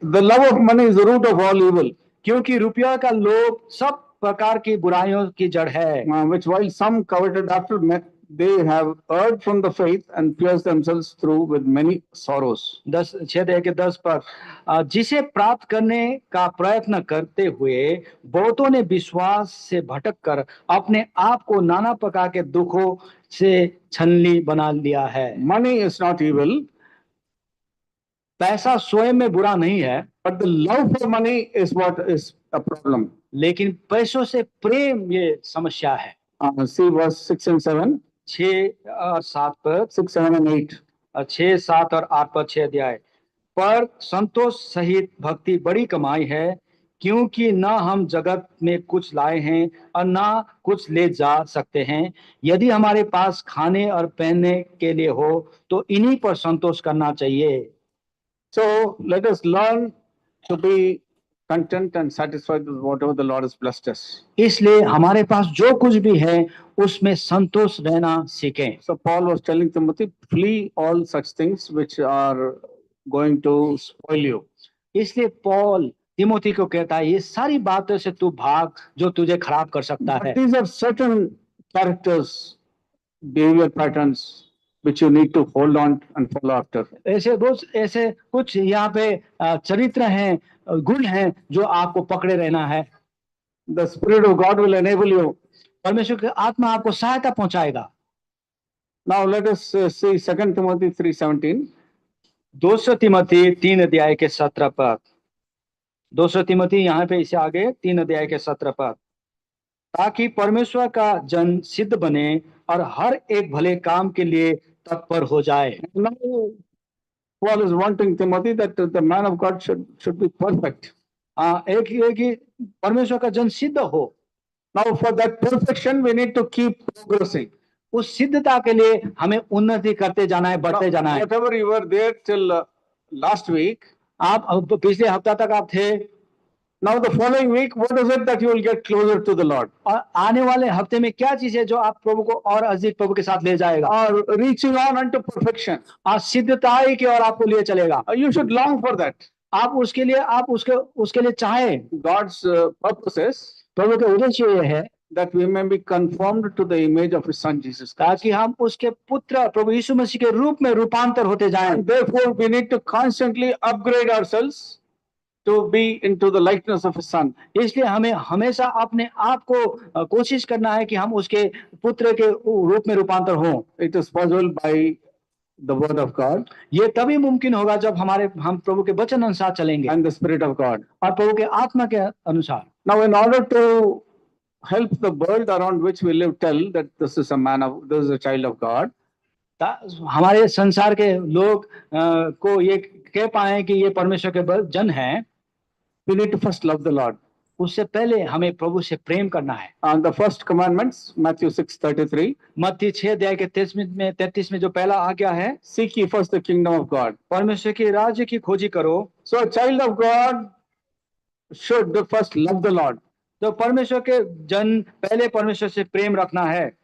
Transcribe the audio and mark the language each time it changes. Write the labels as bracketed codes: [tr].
[en] the love of money is the root of all evil. [hi] क्योंकि रुपया का लोभ सब प्रकार की बुराइयों की जड़ है। [en] Which while some coveted after, they have erred from the faith and pierced themselves through with many sorrows. [hi] 10 पद। जिसे प्राप्त करने का प्रयत्न करते हुए बहुतों ने विश्वास से भटक कर अपने आप को नाना प्रकार के दुखों से छलनी बना लिया है। [en] Money is not evil. [hi] पैसा स्वयं में बुरा नहीं है, [en] but the love for money is what is a problem. [hi] लेकिन पैसों से प्रेम ये समस्या है। [en] See verse 6 and 7. [hi] 6 और 7 पद, [en] 6, 7 and 8. [hi] 6, 7 और 8 पद 6 अध्याय। पर संतोष सहित भक्ति बड़ी कमाई है, क्योंकि न हम जगत में कुछ लाए हैं और न कुछ ले जा सकते हैं। यदि हमारे पास खाने और पहनने के लिए हो तो इन्हीं पर संतोष करना चाहिए। [en] So let us learn to be content and satisfied with whatever the Lord has blessed us. [hi] इसलिए हमारे पास जो कुछ भी है उसमें संतोष रहना सीखें। [en] So Paul was telling Timothy, flee all such things which are going to spoil you. [hi] इसलिए पौल तिमोथी को कहता है ये सारी बातों से तू भाग जो तुझे खराब कर सकता है। [en] But these are certain characters behavior patterns which you need to hold on and follow after. [hi] ऐसे कुछ यहाँ पे चरित्र हैं, गुण हैं जो आपको पकड़े रहना है। [en] The Spirit of God will enable you. [hi] परमेश्वर की आत्मा आपको सहायता पहुंचाएगा। [en] Now let us see 2 Timothy 3:17. [hi] 2 Timothy 3 अध्याय के 17 पद। 2 तिमोथी यहाँ पे इसे आगे 3 अध्याय के 17 पद। ताकि परमेश्वर का जन सिद्ध बने और हर एक भले काम के लिए तत्पर हो जाए। [en] Now Paul is wanting Timothy that the man of God should be perfect. [hi] एक ही परमेश्वर का जन सिद्ध हो। [en] Now for that perfection we need to keep progressing. [hi] उस सिद्धता के लिए हमें उन्नति करते जाना है, बढ़ते जाना है। [en] Whatever you were there till last week, [hi] आप पिछले हफ्ता तक आप थे। [en] now the following week, what is it that you will get closer to the Lord? [hi] और आने वाले हफ्ते में क्या चीज है जो आप प्रभु को और अधिक प्रभु के साथ ले जाएगा? [en] Or reaching on unto perfection. [hi] और सिद्धताई की ओर आपको लिए चलेगा। [en] You should long for that. [hi] आप उसके लिए चाहें। [en] God's purposes [hi] प्रभु के उद्देश्य ये है [en] that we may be conformed to the image of His Son Jesus Christ. [hi] ताकि हम उसके पुत्र प्रभु यीशु मसीह के रूप में रूपांतर होते जाएं। [en] And therefore we need to constantly upgrade ourselves to be into the likeness of His Son. [hi] इसलिए हमें हमेशा अपने आप को कोशिश करना है कि हम उसके पुत्र के रूप में रूपांतर हों। [en] It is possible by the word of God [hi] ये तभी मुमकिन होगा जब हम प्रभु के वचन अनुसार चलेंगे [en] and the Spirit of God. [hi] और प्रभु के आत्मा के अनुसार। [en] Now in order to help the world around which we live tell that this is a child of God, [hi] हमारे संसार के लोग को ये कह पाए कि ये परमेश्वर के जन हैं, [en] we need to first love the Lord. [hi] उससे पहले हमें प्रभु से प्रेम करना है। [en] And the first commandments, Matthew 6:33. [hi] मत्ती 6 अध्याय के 33 में जो पहला आज्ञा है, [en] seek ye first the kingdom of God. [hi] परमेश्वर के राज्य की खोजी करो। [en] So a child of God should first love the Lord. [hi] तो परमेश्वर के जन पहले परमेश्वर से प्रेम रखना है।